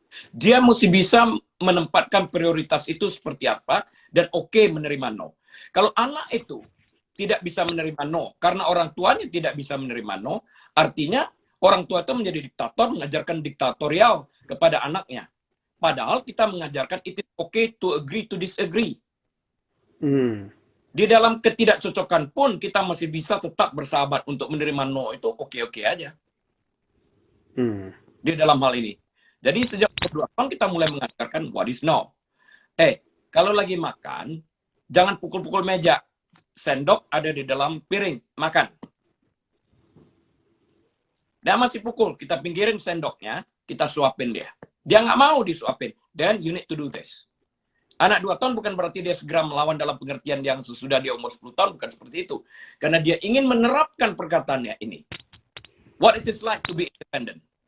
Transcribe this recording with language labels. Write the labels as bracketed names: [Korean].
[Indonesian] Dia mesti bisa menempatkan prioritas itu seperti apa dan oke menerima no. Kalau anak itu tidak bisa menerima no. Karena orang tuanya tidak bisa menerima no, artinya orang tua itu menjadi diktator, mengajarkan diktatorial kepada anaknya. Padahal kita mengajarkan [English] it is okay to agree to disagree. [Indonesian] Di dalam ketidakcocokan pun kita masih bisa tetap bersahabat untuk menerima no, itu oke-oke aja. Di dalam hal ini. Jadi sejak umur 2 tahun kita mulai mengajarkan [English] what is no. [Indonesian] Kalau lagi makan, jangan pukul-pukul meja. Sendok ada di dalam piring, makan. Dia masih pukul, kita pinggirin sendoknya, kita suapin dia. Dia nggak mau disuapin. [English] Then you need to do this. [Indonesian] Anak 2 tahun bukan berarti dia segera melawan dalam pengertian yang sesudah dia umur 10 tahun, bukan seperti itu. Karena dia ingin menerapkan perkataannya ini. [English] What it is like to be independent.